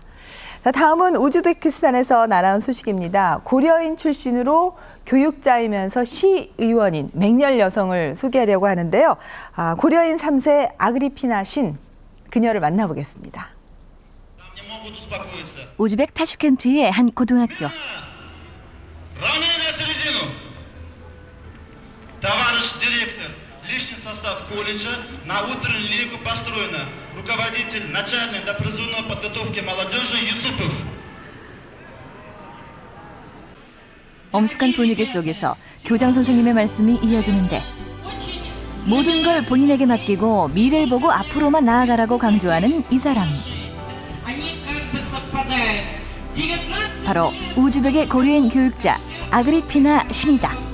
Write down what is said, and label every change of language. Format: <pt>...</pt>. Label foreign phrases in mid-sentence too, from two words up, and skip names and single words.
<ko>자, 다음은 우즈베키스탄에서 날아온 소식입니다. 고려인 출신으로 교육자이면서 시의원인 맹렬 여성을 소개하려고 하는데요. 고려인 3세 아그리피나 신, 그녀를 만나보겠습니다. 우즈벡 타슈켄트의 한 고등학교.</ko> <ru>Товарищ директор, личный состав колледжа на утреннюю линейку построено. Руководитель начальной до призывной подготовки молодежи Юсупов.</ru> <ko>엄숙한 분위기 속에서 교장 선생님의 말씀이 이어지는데 모든 걸 본인에게 맡기고 미래를 보고 앞으로만 나아가라고 강조하는 이 사람. 바로 우즈벡의 고려인 교육자 아그리피나 신이다.</ko>